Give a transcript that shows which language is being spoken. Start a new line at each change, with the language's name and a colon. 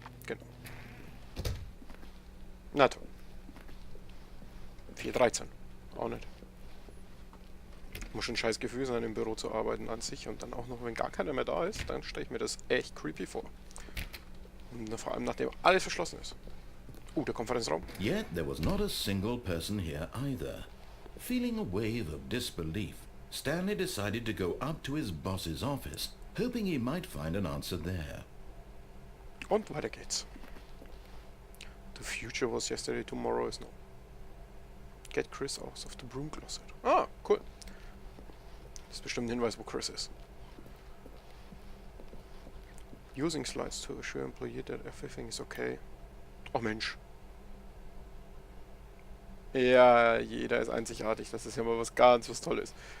German: Genau. Na toll. 4:13. Auch nicht. Muss schon ein scheiß Gefühl sein, im Büro zu arbeiten an sich. Und dann auch noch, wenn gar keiner mehr da ist, dann stelle ich mir das echt creepy vor. Und vor allem, nachdem alles verschlossen ist. Der Konferenzraum.
English: Yet there was not a single person here either. Feeling a wave of disbelief, Stanley decided to go up to his boss's office, hoping he might find an answer there.
German: Und weiter geht's.
English: The future was yesterday, tomorrow is now. Get Chris out of the broom closet. Ah, cool.
German: Das ist bestimmt ein Hinweis, wo Chris ist.
English: Using slides to assure employee that everything is okay.
German: Oh Mensch. Ja, jeder ist einzigartig. Das ist ja mal was Tolles.